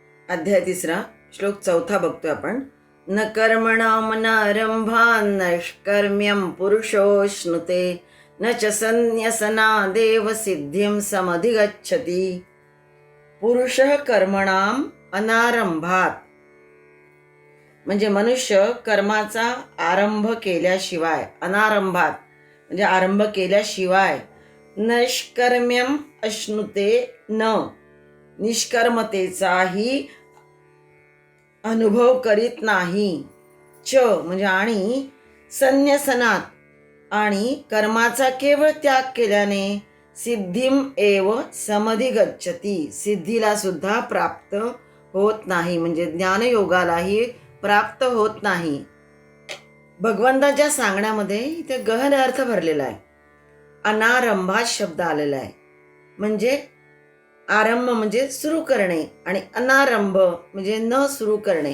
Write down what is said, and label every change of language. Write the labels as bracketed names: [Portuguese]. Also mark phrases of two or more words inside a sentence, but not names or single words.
[Marathi] अध्याय 3 श्लोक 4 बघतोय आपण. [Sanskrit] न कर्मणाम नारंभान् नैष्कर्म्यं पुरुषोऽश्नुते न च संन्यसनादेव सिद्धिं समधिगच्छति. पुरुषः कर्मणाम अनारंभात [Marathi] म्हणजे मनुष्य कर्माचा आरंभ केल्याशिवाय, अनारंभात म्हणजे आरंभ केल्याशिवाय, [Sanskrit] नैष्कर्म्यम अश्नुते [Marathi] न निष्कर्मतेचाही अनुभव करीत नाही. च म्हणजे आणि संन्यसनात आणि कर्माचा केवळ त्याग केल्याने [Sanskrit] सिद्धिम एव समधिगच्छति [Marathi] सिद्धीला सुद्धा प्राप्त होत नाही, म्हणजे ज्ञानयोगालाही प्राप्त होत नाही. भगवंताच्या सांगण्यामध्ये इथे गहन अर्थ भरलेला आहे. अनारंभात शब्द आलेला आहे, म्हणजे आरंभ म्हणजे सुरू करणे आणि अनारंभ म्हणजे न सुरू करणे.